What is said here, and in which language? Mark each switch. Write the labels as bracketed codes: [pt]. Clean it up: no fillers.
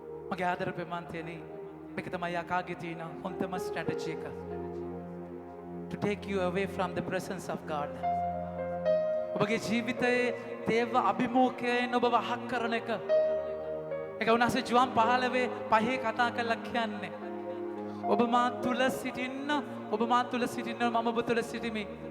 [si] මගේ ආදර ප්‍රේමන්තයනි මේක තමයි යකාගේ තියෙන හොඳම ස්ට්‍රැටජි එක. [en] To take you away from the presence of God. [si] ඔබගේ ජීවිතයේ දේව අභිමුඛයෙන් ඔබව අහක් කරන එක. ඒක උනාසේ ජුවන් 15 කතා කරලා කියන්නේ. ඔබ මා තුල සිටින්න මම ඔබ තුල සිටිමි.